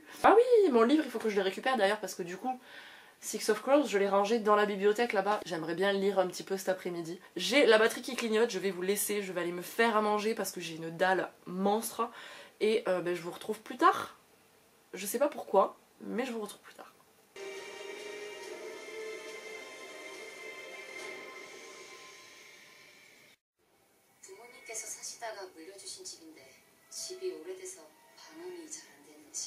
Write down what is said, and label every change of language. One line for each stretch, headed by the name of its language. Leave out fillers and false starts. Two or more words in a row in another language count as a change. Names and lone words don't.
French: Ah oui, mon livre, il faut que je le récupère d'ailleurs parce que du coup, Six of Crows, je l'ai rangé dans la bibliothèque là-bas. J'aimerais bien le lire un petit peu cet après-midi. J'ai la batterie qui clignote, je vais vous laisser, je vais aller me faire à manger parce que j'ai une dalle monstre. Et je vous retrouve plus tard. Je sais pas pourquoi, mais je vous retrouve plus tard.
Korean: 부모님께서 사시다가 물려주신 집인데 집이 오래돼서 방음이 잘 안 되는지.